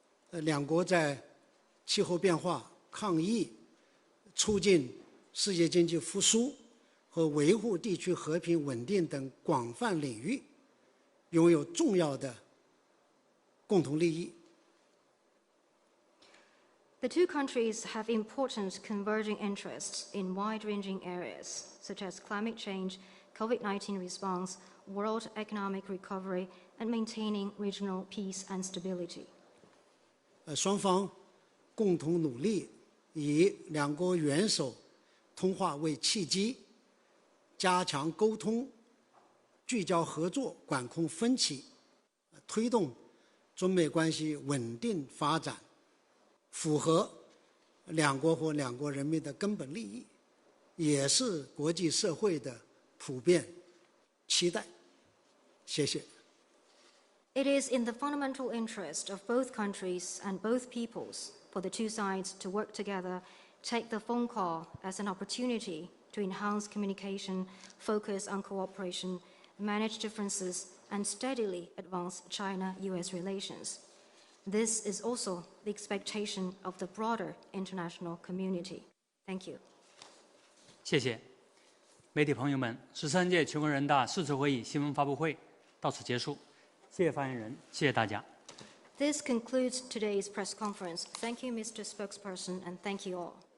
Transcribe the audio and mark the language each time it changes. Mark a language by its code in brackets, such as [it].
[zh] 两国在气候变化、抗疫、促进世界经济复苏和维护地区和平稳定等广泛领域拥有重要的共同利益。 [en] The two countries have important converging interests in wide-ranging areas, such as climate change, COVID-19 response, world economic recovery, and maintaining regional peace and stability. [zh] 双方共同努力，以两国元首通话为契机，加强沟通，聚焦合作，管控分歧，推动中美关系稳定发展，符合两国和两国人民的根本利益，也是国际社会的普遍期待。谢谢。 [en] It is in the fundamental interest of both countries and both peoples for the two sides to work together, take the phone call as an opportunity to enhance communication, focus on cooperation, manage differences, and steadily advance China-US relations. This is also the expectation of the broader international community. Thank you. [zh] 谢谢。媒体朋友们，13届全国人大4次会议新闻发布会到此结束。谢谢发言人，谢谢大家。 [en] This concludes today's press conference. Thank you, Mr. Spokesperson, and thank you all.